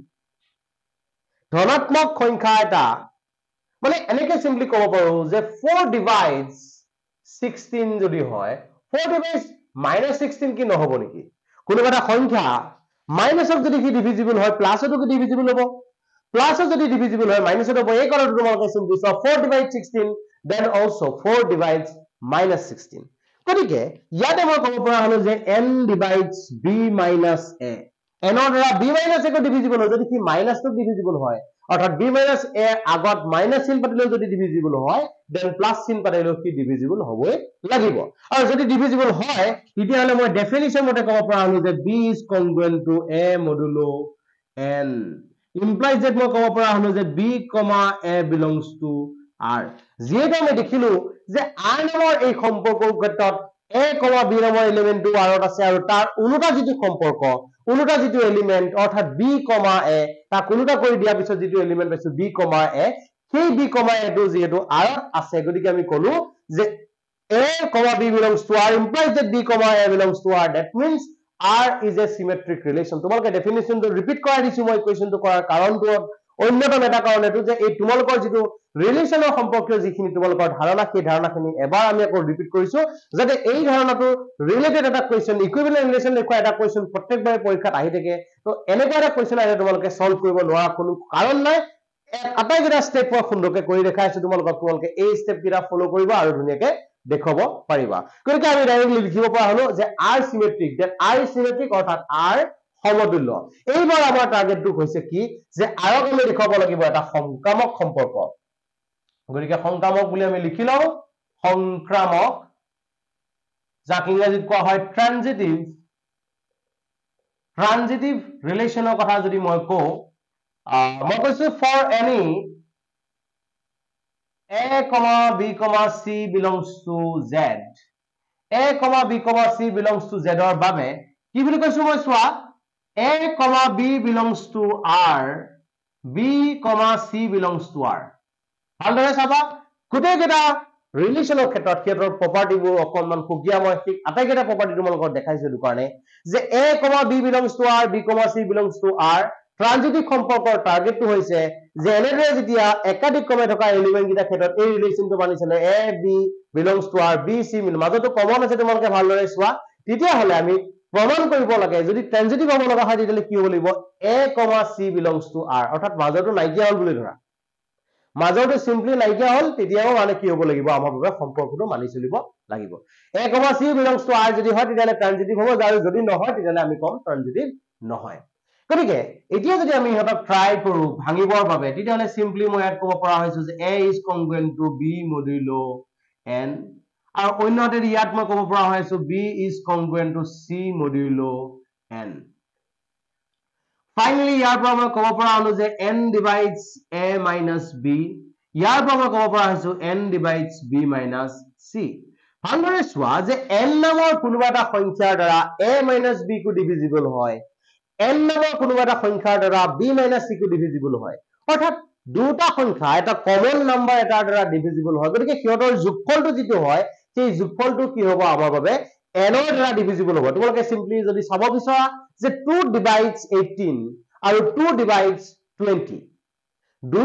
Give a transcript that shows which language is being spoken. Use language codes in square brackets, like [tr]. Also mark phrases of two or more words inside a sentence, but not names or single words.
[as] ধনাত্মক সংখ্যা এটা মানে এনেকে সিম্পলি ক'ব পাৰো যে 4 divides 16 যদি হয় 4 divides -16 কি নহব নেকি কোনোবা এটা সংখ্যা মাইনাসক যদি কি ডিভিজিবল হয় প্লাসতো কি ডিভিজিবল হ'ব প্লাসত যদি ডিভিজিবল হয় মাইনাসত হ'ব এই কৰাটো তোমালোকে সিম্পলি [en] 4 divides 16 then also 4 divides -16 [as] গতিকে ইয়াতে মই ক'ব পৰা হলো যে [en] n divides b minus a [as] n ৰ দ্বাৰা b minus a কো ডিভিজিবল হয় যদি কি মাইনাসটো ডিভিজিবল হয় অৰ্থাৎ b minus a আগত মাইনাস চিন পাতিলে যদি ডিভিজিবল হয় দেন প্লাস চিন পাতিলে কি ডিভিজিবল হ'বই লাগিব আৰু যদি ডিভিজিবল হয় তেতিয়া হলে মই ডেফিনিশন মতে ক'ব পৰা হলো যে [en] b is congruent to a modulo n implies that [as] মই ক'ব পৰা হলো যে [en] b, a belongs to r [as] যেটা আমি দেখিলো যে r নামৰ এই সম্পৰ্কৰ ক্ষেত্ৰত a, b নামৰ এলিমেন্টটো r ত আছে আৰু তাৰ উল্টা যিটো সম্পৰ্ক উল্টা যিটো এলিমেন্ট অৰ্থাৎ b, a তাক উল্টা কৰি দিয়া পিছত যিটো এলিমেন্ট পাইছো b, a সেই b, a টো যেটো r ত আছে গতিকে আমি কলো যে [en] a, b belongs to r implies that b, a belongs to r that means r is a symmetric relation [as] তোমালোকে ডেফিনিশনটো ৰিপিট কৰাই দিছো মই ইকুৱেশনটো কৰাৰ কাৰণটো অন্যতম এটা কাৰণ এটো যে এই তোমালোকৰ যিটো ৰিলেশনৰ সম্পৰ্কীয় যিখিনি তোমালোকৰ ধাৰণা সেই ধাৰণাখিনি এবাৰ আমি আকৌ ৰিপিট কৰিছো যাতে এই ধাৰণাটো ৰিলেটেড এটা কোৱেশ্চন ইকুইভেলেন্ট ৰিলেশন দেখুৱা এটা কোৱেশ্চন প্ৰত্যেকবাৰে পৰীক্ষাত আহি থাকে তো এনেকুৱা এটা কোৱেশ্চন আহিলে তোমালোকে সলভ কৰিব নোৱাৰা কোনো কাৰণ নাই আটাইকেইটা স্টেপ মই সুন্দৰকে কৰি দেখাইছো তোমালোকে এই স্টেপ কেইটা ফলো কৰিবা আৰু ধুনীয়াকে দেখুৱাব পাৰিবা গতিকে আমি ডাইৰেক্টলি লিখিব পৰা হলো যে [en] r symmetric that r is symmetric [as] অৰ্থাৎ r সমতুল্য এইবাৰ আমাৰ টাৰ্গেটটো হৈছে কি যে r ক আমি দেখুৱাব লাগিব এটা সংক্ৰামক সম্পৰ্ক গতিকে সংক্ৰামক বুলি আমি লিখি লও সংক্ৰামক যাক ইংৰাজীত কোৱা হয় ট্ৰানজিটিভ ৰিলেশনৰ কথা যদি মই কওঁ মই কৈছো [en] for any a, b, c belongs to z [as] a, b, c belongs to z ৰ বাবে কি বুলি কৈছো মই চোৱা [en] a, b belongs to r b, c belongs to r [as] ভালদৰে চাবা গোটেইকেইটা ৰিলেশনৰ ক্ষেত্ৰত ক্ষেত্ৰৰ প্ৰপাৰ্টিবোৰ অকনমান খুকিয়া মই ঠিক আটাইকেইটা প্ৰপাৰ্টি তোমালোকক দেখাইছো এই কাৰণে যে [en] a, b belongs to r b, c belongs to r [as] ট্ৰানজিটিভ সম্পৰ্কৰ টাৰ্গেটটো হৈছে যে এনেদৰে যেতিয়া একাধিক ক্ৰমে থকা এলিমেন্ট কিটা ক্ষেত্ৰত এই ৰিলেশনটো মানিছিলে [en] a, b belongs to r [as] b, c মাজতো কমন আছে তোমালোকে ভালদৰে চোৱা তেতিয়া হলে আমি প্ৰমাণ কৰিব লাগে যদি ট্ৰানজিটিভ হ'ব লগা হয় তেতিয়া কি হ'ব লাগিব [en] a, c belongs to r [as] অৰ্থাৎ মাজতো নাইকিয়া হল বুলি ধৰা মাজৰটো সিম্পলি নাইকিয়া হল তেতিয়াও মানে কি হ'ব লাগিব আমাৰ বাবে সম্পৰ্কটো মানি চলিব লাগিব [en] a, c belongs to r [as] যদি হয় তেতিয়া ট্ৰানজিটিভ হ'ব আৰু যদি নহয় তেতিয়া আমি কম ট্ৰানজিটিভ নহয় গতিকে এতিয়া যদি আমি ইহতক ট্ৰাই কৰো ভাঙিবৰ বাবে তেতিয়া হলে সিম্পলি মই ইয়াত ক'ব পৰা হৈছো যে [en] a is congruent to b modulo n [as] আৰু অন্যতে ইয়াত মই ক'ব পৰা হৈছো [en] b is congruent to c modulo n Finally, [as] ইয়াৰ পৰা মই ক'ব পৰা হলো যে [en] n divides a minus b [as] ইয়াৰ পৰা মই ক'ব পৰা হৈছো [en] n divides b minus c [as] ভালদৰে চোৱা যে n নামৰ কোনোবা এটা সংখ্যাৰ দ্বাৰা a minus b কো ডিভিজিবল হয় n নামৰ কোনোবা এটা সংখ্যাৰ দ্বাৰা b minus c কো ডিভিজিবল হয় অৰ্থাৎ দুটা সংখ্যা এটা কমন নাম্বাৰ এটাৰ দ্বাৰা ডিভিজিবল হয় গতিকে সিহঁতৰ যোগফলটো যিটো হয় সেই যোগফলটো কি হ'ব আমাৰ বাবে n ৰ দ্বাৰা ডিভিজিবল হ'ব তোমালোকে সিম্পলি যদি চাব বিচৰা যে [en] 2 divides 18 [as] আৰু [en] 2 divides 20 [as] 2